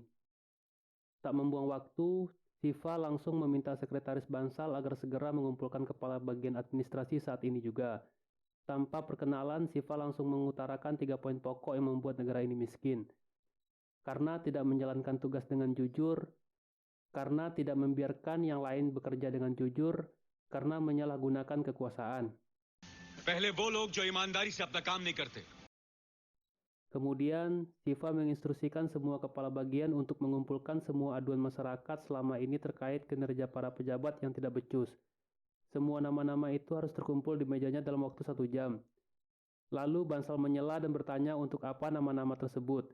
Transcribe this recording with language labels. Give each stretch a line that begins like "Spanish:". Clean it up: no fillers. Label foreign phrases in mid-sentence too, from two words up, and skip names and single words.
Indonesian: Tak membuang waktu, Siva langsung meminta sekretaris Bansal agar segera mengumpulkan kepala bagian administrasi saat ini juga. Tanpa perkenalan, Siva langsung mengutarakan 3 poin pokok yang membuat negara ini miskin. Karena tidak menjalankan tugas dengan jujur, karena tidak membiarkan yang lain bekerja dengan jujur, karena menyalahgunakan kekuasaan.
Hindi: पहले वो लोग जो ईमानदारी से अपना काम नहीं करते.
Indonesian: Kemudian, Siva menginstruksikan semua kepala bagian untuk mengumpulkan semua aduan masyarakat selama ini terkait kinerja para pejabat yang tidak becus. Semua nama-nama itu harus terkumpul di mejanya dalam waktu 1 jam. Lalu Bansal menyela dan bertanya untuk apa nama-nama tersebut.